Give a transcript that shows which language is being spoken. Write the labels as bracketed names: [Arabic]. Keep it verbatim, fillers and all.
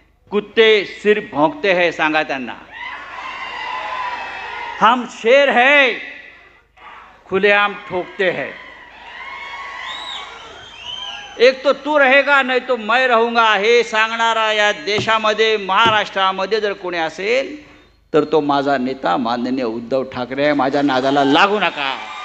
[Hindi] कुत्ते सिर भोंकते है, [Marathi] सांगा त्यांना. [Hindi] हम शेर है, खुलेआम ठोकते हैं. एक तो तू रहेगा नाही तो मैं रहूंगा [Marathi] हे सांगणारा या देशामध्ये, महाराष्ट्रामध्ये जर कोणी असेल तर तो माझा नेता माननीय उद्धव ठाकरे आहे. माझ्या नादाला लागू नका.